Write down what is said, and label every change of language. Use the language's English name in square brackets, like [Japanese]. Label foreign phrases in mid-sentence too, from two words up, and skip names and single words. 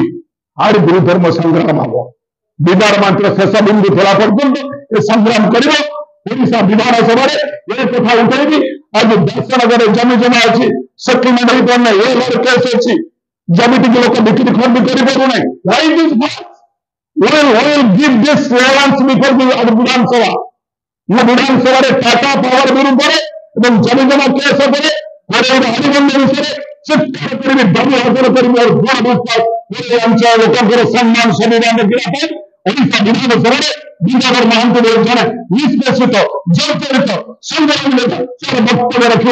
[Odia] ଆରି ବିରୁଦ୍ଧରେ ମୋ ସଂଗ୍ରାମ ହବ। ବିବାର ମାତ୍ର ଶେଷ ବିନ୍ଦୁ ଥିଲା ପର୍ଯ୍ୟନ୍ତ ଏ ସଂଗ୍ରାମ କରିବ। ଓଡ଼ିଶା ବିଧାନସଭାରେ ଏ କଥା ଉଠେଇବି। ଆଜି ଦାସନଗରରେ ଜମି ଜମା ଅଛି, ସେଟଲମେଣ୍ଟ ହେଇପାରୁନାହିଁ, ଏ ଘର କେସ୍ ଅଛି, ଜମି ଟିକେ ଲୋକ ବିକ୍ରି ଖଣ୍ଡି କରିପାରୁନାହିଁ। [English] We'll give this clearance before the ବିଧାନସଭା। [Odia] ମୁଁ ବିଧାନସଭାରେ ଟାଟା ପାୱାର ବିରୁଦ୍ଧରେ ଏବଂ ଜମି ଜମା କେସ୍ ଉପରେ, କୋରେଇର ଆଣିବନ୍ଧ ବିଷୟରେ ଚିତ୍କାର କରିବି, ଦାବି ହାସଲ କରିବି। ମୋର ଦୃଢ଼ ବିଶ୍ୱାସ କୋରେଇ ଅଞ୍ଚଳ ଲୋକଙ୍କର ସମ୍ମାନ ସମ୍ବିଧାନ ରଖିବା ପାଇଁ ଓଡ଼ିଶା ବିଧାନସଭାରେ ବିଜୟ ମହାନ୍ତି ଜଣେ ନିଷ୍ପେଷିତ ଜର୍ଜରିତ ସଂଗ୍ରାମୀ ନେତା ତାର ବକ୍ତବ୍ୟ ରଖିବ।